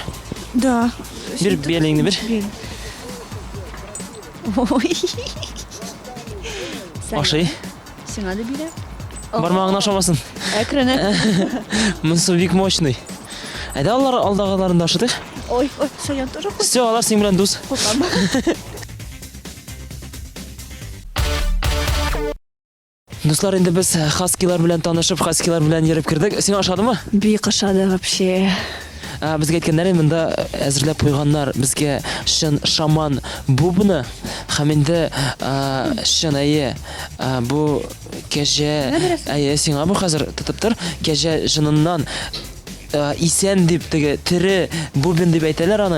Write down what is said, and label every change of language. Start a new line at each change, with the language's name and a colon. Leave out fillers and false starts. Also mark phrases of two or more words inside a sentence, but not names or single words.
Russian: Да.
Tatar: Бир биялеңне бир. Ой. Ашый. Сиңа да бирә. Бармагыңны ашамасын. Әкренә. Монсы бик мощный. Әйдә алар алдагыларында ашыдык.
Russian: Ой, Саян тоже хочет. Все,
Tatar: алар син белән дус. Дуслар, инде без хаскилар белән танышып, хаскилар белән йөреп кирдек. Син ашадымы? Бик ашады вообще. Безгә әйткәннәр, монда әзерләп куйганнар безгә шын
Russian: шаман бубны
Tatar: һәм инде шын бу кәҗә сиңа бу хәзер тотып тор, кәҗә җыныннан исән дип теге тере бубен дип әйтәләр аны.